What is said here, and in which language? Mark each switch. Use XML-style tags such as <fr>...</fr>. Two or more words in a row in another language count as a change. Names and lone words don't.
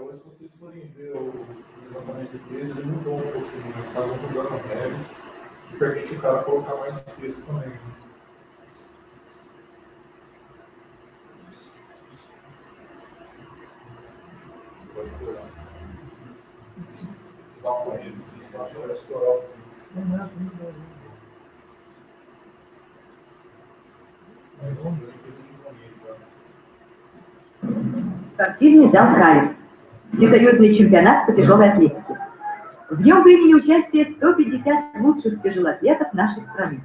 <pt>Hoje, se vocês forem ver o levantamento de peso, ele mudou um pouquinho, mas faz um mudando leves e permite o cara colocar mais peso também. Pode estourar. Dá uma corrida, isso eu acho que vai estourar.</pt> <ru>Спортивный зал «Калиб» – всесоюзный чемпионат по тяжелой атлетике. В нем приняли участие 150 лучших тяжелоатлетов нашей страны.</ru>